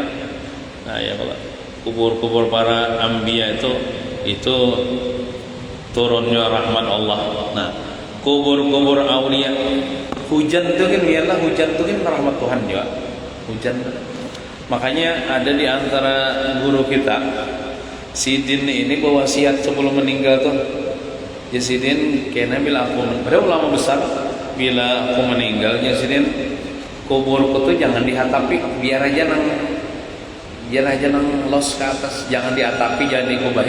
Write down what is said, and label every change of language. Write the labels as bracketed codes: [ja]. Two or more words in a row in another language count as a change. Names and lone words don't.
[id] Nah ya Allah, kubur para anbiya itu turunnya rahmat Allah. Nah kubur aulia, hujan itu kan biarlah hujan itu kan rahmat Tuhan juga. Hujan. Makanya ada di antara guru kita Sidin ini berwasiat sebelum meninggal tuh. [bjn] Ya Sidin kena bila aku, ada ulama besar bila aku meninggal ya Sidin kuburku tuh jangan dihatapi, biar aja nang los ke atas, jangan diatapi, jangan dikubahi.